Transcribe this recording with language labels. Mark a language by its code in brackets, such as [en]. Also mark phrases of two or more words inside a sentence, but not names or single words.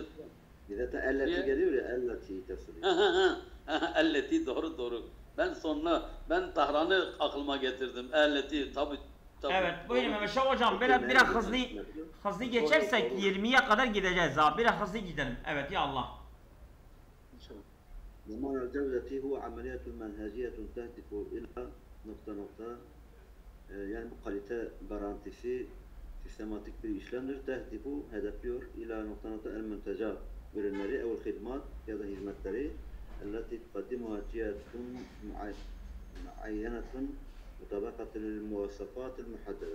[tr] Bir de elleti geliyor ya, elleti tasdif. Elleti doğru. Ben Tahran'ı aklıma getirdim. Elleti tabi. Evet, buyurun Mehmet Şah hocam. Biraz hızlı geçersek 20'ye kadar gideceğiz ha. Biraz hızlı gidelim. Evet ya Allah. [ar] ضمان الجودة هو عملية منهجية تهدف إلى [tr] nokta yani bu kalite garantisi sistematik bir işlemdir. [ar] تهدف hedefliyor إلى nokta المنتجات ürünleri أو [tr] hizmet ya da hizmetleri [ar] التي تقدمها جهة معينة مطابقة المواصفات المحددة.